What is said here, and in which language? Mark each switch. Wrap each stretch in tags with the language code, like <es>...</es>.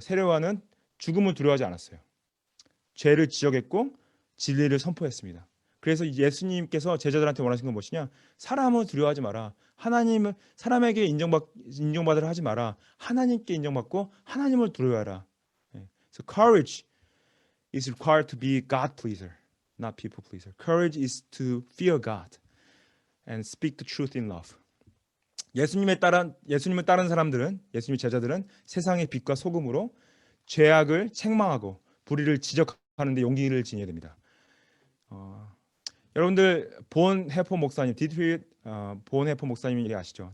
<ko>세례 요한은 죽음을 두려워하지 않았어요. 죄를 지적했고 진리를 선포했습니다. 그래서 예수님께서 제자들한테 원하신 건 무엇이냐? 사람을 두려워하지 마라. 사람에게 인정받으라 하지 마라. 하나님께 인정받고 하나님을 두려워하라.</ko> <en>So courage is required to be God pleaser, not people pleaser. Courage is to fear God and speak the truth in love.</en> <ko>예수님을 따른 사람들은, 예수님의 제자들은 세상의 빛과 소금으로 죄악을 책망하고 불의를 지적하는 데 용기를 지녀야 됩니다. 여러분들 본 해퍼 목사님, 디트리히 본 해퍼 목사님이 아시죠?</ko>